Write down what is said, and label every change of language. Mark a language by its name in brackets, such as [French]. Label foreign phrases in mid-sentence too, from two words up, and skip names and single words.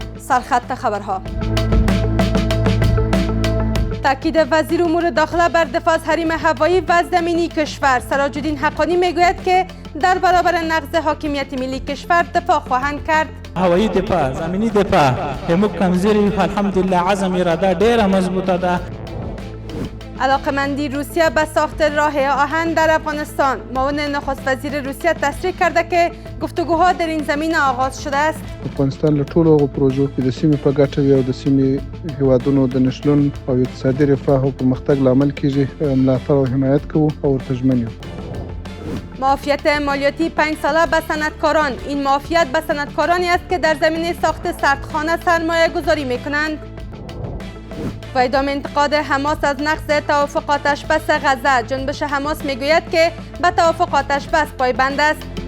[Persian] سرخط خبرها. تاکید وزیر امور داخله بر دفاع از حریم هوایی و زمینی کشور. سراج الدین حقانی میگوید که در برابر نقض حاکمیت ملی کشور دفاع خواهند کرد. هوایی دفاع، زمینی دفاع، همون کمزوری [Pashto] الحمدلله عزم اراده ډیره مضبوطه ده. [Persian] علاقمندی روسیه به ساخت راه آهن در افغانستان. معاون نخست وزیر روسیه تصریح کرده که گفتگوها در این زمینه آغاز شده است. [Pashto] افغانستان له ټولو هغو پروژو کې د سیمې په ګټه وي او د سیمې هیوادونو د نښلون او اقتصادي رفاه او پرمختګ لامل کیږي ملاتړ او حمایت کوو او ورته ژمن یو. [Persian] معافیت مالیاتی 5 ساله به صنعتکاران. این معافیت به صنعتکارانی است که در زمینه ساخت سردخانه سرمایه گذاری می کنند. و ادامه انتقاد حماس از نقض توافق آتشبس غزه. جنبش حماس میگوید که به توافق آتشبس پایبند است.